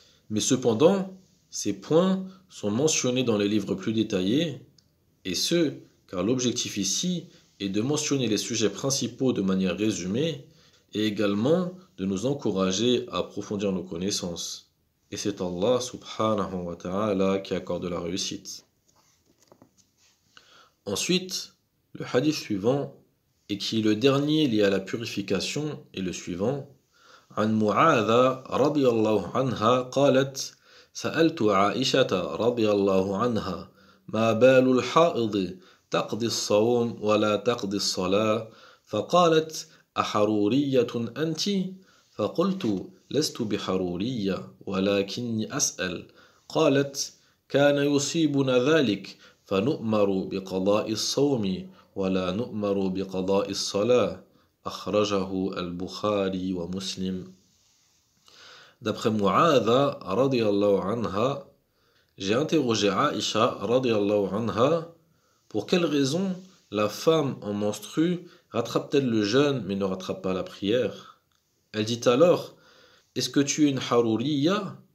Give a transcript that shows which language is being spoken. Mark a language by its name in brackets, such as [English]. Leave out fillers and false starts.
[French] Mais cependant, ces points sont mentionnés dans les livres plus détaillés, et ce, car l'objectif ici est de mentionner les sujets principaux de manière résumée, et également de nous encourager à approfondir nos connaissances. Et c'est Allah subhanahu wa ta'ala qui accorde la réussite. Ensuite, le hadith suivant, et qui est le dernier lié à la purification, est le suivant. [Arabic] عن معاذ رضي الله عنها قالت سألت عائشة رضي الله عنها ما بال الحائض تقضي الصوم ولا تقضي الصلاة فقالت أحرورية أنت؟ فقلت لست بحرورية ولكني أسأل قالت كان يصيبنا ذلك فنؤمر بقضاء الصوم ولا نؤمر بقضاء الصلاة أخرجه البخاري ومسلم. [French] D'après Mu'adha radiyallahu anha, j'ai interrogé Aïcha radiyallahu anha pour quelle raison la femme en menstrue rattrape-t-elle le jeûne mais ne rattrape pas la prière. Elle dit alors: est-ce que tu es une haruriya?